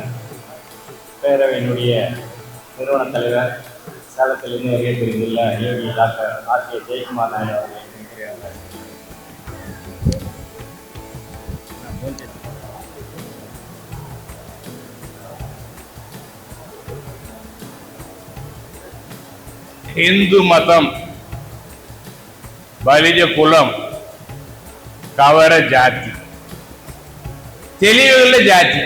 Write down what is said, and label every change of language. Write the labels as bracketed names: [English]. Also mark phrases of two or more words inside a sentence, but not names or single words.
[Tamil] பேரவையினுடைய நிறுவன தலைவர் சேலத்திலிருந்து வருகை புரிந்துள்ள யோகி டாக்டர் ஆர்.கே. ஜெயக்குமார் நாயுடு அவர்களை [Telugu] హిందూ మతం, బలిజ కులం, కవర జాతి, తెలియగల జాతి.